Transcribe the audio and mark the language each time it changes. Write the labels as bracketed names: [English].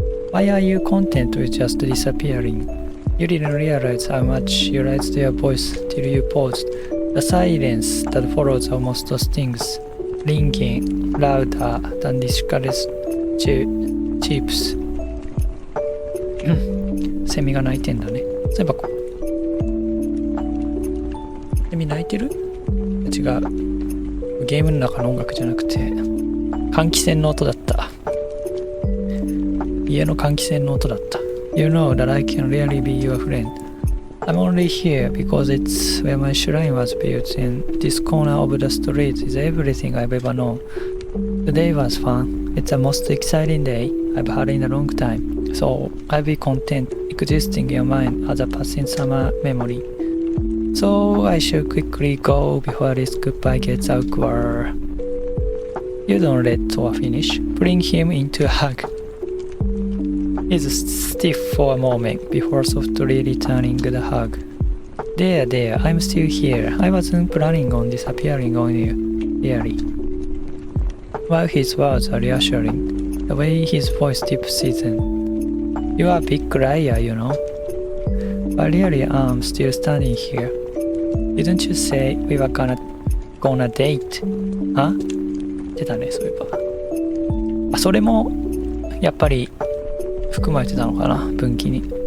[English] Why are you content with just disappearing? You didn't realize how much you raised your voice till you paused. The silence that follows almost stings, ringing louder than discouraged chips. [Japanese] セミが鳴いてんだね。そういえばセミ鳴いてる？違う。ゲームの中の音楽じゃなくて換気扇の音だった。家の換気扇の音だった。 [English] You know that I can really be your friend. I'm only here because it's where my shrine was built, and this corner of the street is everything I've ever known. Today was fun. It's the most exciting day I've had in a long time. So I'll be content existing in your mind as a passing summer memory. So I should quickly go before this goodbye gets awkward. You don't let Toa finish. Bring him into a hug. He's stiff for a moment before softly returning the hug. There, I'm still here. I wasn't planning on disappearing on you, really. While his words are reassuring, the way his voice dips isn't. You are a big liar, you know. But really I'm still standing here. Didn't you say we were gonna date? [Japanese] Huh? 出たね、そういえば。それもやっぱり含まれてたのかな、分岐に。